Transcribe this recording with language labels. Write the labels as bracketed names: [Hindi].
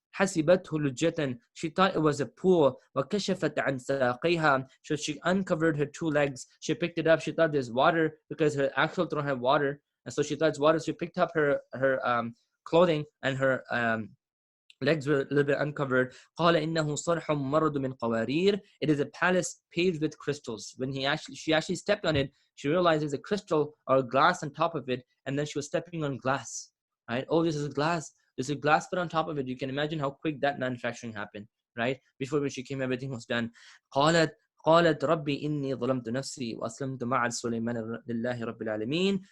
[Arabic] حسبته لجة. [English] She thought it was a pool. [Arabic] وكشفت عن ساقيها. [English] So she uncovered her two legs. She picked it up. She thought there's water because her actual throne had water, and so she thought it's water. So she picked up her clothing, and her legs were a little bit uncovered. [Arabic] قال إنه صرح ممرد من قوارير. [English] It is a palace paved with crystals. When she actually stepped on it, she realized there's a crystal or glass on top of it, and then she was stepping on glass. Right? Oh, this is glass. There's a glass put on top of it. You can imagine how quick that manufacturing happened. Right? Before when she came, everything was done. [Arabic] قالت ربي إني ظلمت نفسي وأسلمت مع سليمان لله رب العالمين.